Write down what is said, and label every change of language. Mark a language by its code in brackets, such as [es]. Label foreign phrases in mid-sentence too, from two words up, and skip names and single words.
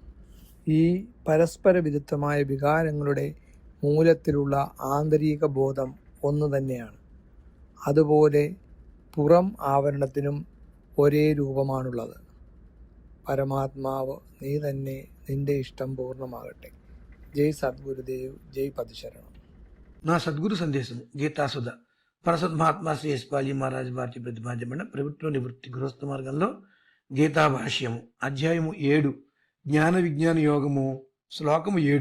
[ml] ഈ പരസ്പര വിരുദ്ധമായ വികാരങ്ങളുടെ മൂലത്തിലുള്ള ആന്തരിക ബോധം ഒന്നു തന്നെയാണ്. അതുപോലെ പുറം ആവരണത്തിനും ഒരേ രൂപമാണുള്ളത്. പരമാത്മാവ് നീ തന്നെ, നിന്റെ ഇഷ്ടം പൂർണ്ണമാകട്ടെ. [te] జై సద్గురుదేవ్, జై పదశరణం. నా సద్గురు సందేశం గీతాసుధ పరసద్ మహాత్మా శ్రీ యశ్పాలి మహారాజ్ భారతీ ప్రతిపాద్యమైన ప్రభుత్వ నివృత్తి గృహస్థ మార్గంలో గీతా భాష్యము అధ్యాయము 7 జ్ఞాన విజ్ఞాన యోగము శ్లోకము 7.